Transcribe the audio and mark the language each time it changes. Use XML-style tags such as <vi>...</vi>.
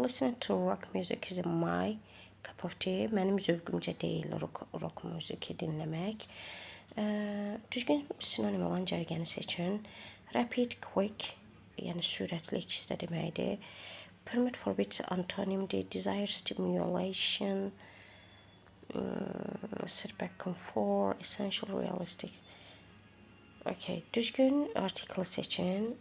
<en>Listen to rock music is my cup of tea.</en> <az>Mənim zövqümcə deyil rock musiqi dinləmək. Düzgün sinonim olan cərgəni seçin.</az> <en>Rapid, quick,</en> <az>yəni sürətli ikisi də deməkdir.</az> <en>Permit, forbid antonimdir. Desire, stimulation, setback, comfort, essential, realistic.</en> <az>Okay, düzgün artiklı seçin.</az>